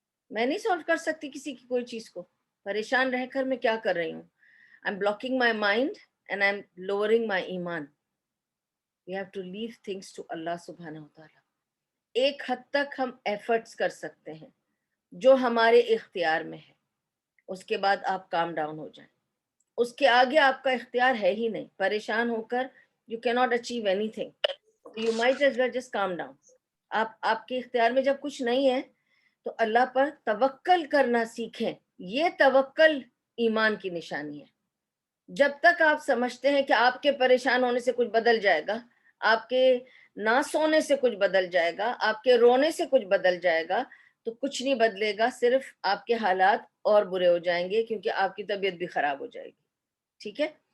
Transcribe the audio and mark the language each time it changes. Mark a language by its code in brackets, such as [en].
[ur] میں نہیں سالو کر سکتی کسی کی کوئی چیز کو۔ پریشان رہ کر میں کیا کر رہی ہوں؟ [en] I'm blocking my mind and I'm lowering my [ur] ایمان۔ [en] We have to leave things to [ur] اللہ سبحانہ وتعالی۔ ایک حد تک ہم ایفرٹس کر سکتے ہیں جو ہمارے اختیار میں ہے، اس کے بعد آپ کام ڈاؤن ہو جائیں۔ اس کے آگے آپ کا اختیار ہے ہی نہیں۔ پریشان ہو کر [en] you cannot achieve anything. You might as well just calm down. [ur] آپ کے اختیار میں جب کچھ نہیں ہے تو اللہ پر توکل کرنا سیکھیں۔ یہ توکل ایمان کی نشانی ہے۔ جب تک آپ سمجھتے ہیں کہ آپ کے پریشان ہونے سے کچھ بدل جائے گا، آپ کے نہ سونے سے کچھ بدل جائے گا، آپ کے رونے سے کچھ بدل جائے گا، تو کچھ نہیں بدلے گا، صرف آپ کے حالات اور برے ہو جائیں گے، کیونکہ آپ کی طبیعت بھی خراب ہو جائے گی۔ ٹھیک ہے؟